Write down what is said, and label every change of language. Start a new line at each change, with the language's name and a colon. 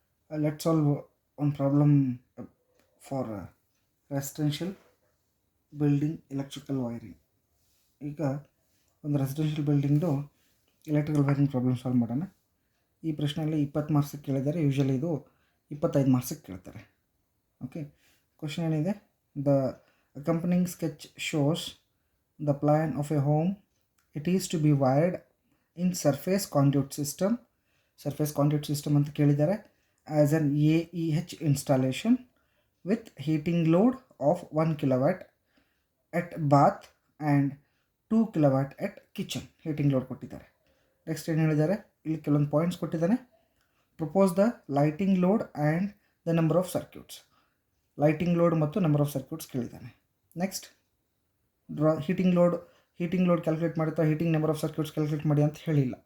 English: Let's solve one problem for residential building electrical wiring.
Kannada: ಈಗ ಒಂದು residential ಬಿಲ್ಡಿಂಗ್ದು electrical wiring problem solve ಮಾಡೋಣ. ಈ ಪ್ರಶ್ನೆಯಲ್ಲಿ 20 ಮಾರ್ಕ್ಸಿಗೆ ಕೇಳಿದ್ದಾರೆ. ಯೂಶಲಿ ಇದು 25 ಮಾರ್ಕ್ಸಿಗೆ ಕೇಳ್ತಾರೆ.
English: okay,
Kannada: ಕ್ವಶನ್ ಏನಿದೆ,
English: The accompanying sketch shows the plan of a home. It is to be wired in surface conduit system.
Kannada: Surface conduit system ಅಂತ ಕೇಳಿದ್ದಾರೆ.
English: As an AEH installation with heating load of 1 kilowatt at bath and 2 kilowatt at kitchen. heating load ಕೊಟ್ಟಿದ್ದಾರೆ.
Kannada: Next ಏನು ಹೇಳಿದ್ದಾರೆ, ಇಲ್ಲಿ ಕೆಲವೊಂದು points ಕೊಟ್ಟಿದ್ದಾನೆ.
English: Propose the lighting load and the number of circuits.
Kannada: Lighting load ಮತ್ತು number of circuits ಕೇಳಿದ್ದಾನೆ. Next draw heating load calculate ಮಾಡುತ್ತಾ heating number of circuits calculate ಮಾಡಿ ಅಂತ ಹೇಳಿಲ್ಲ.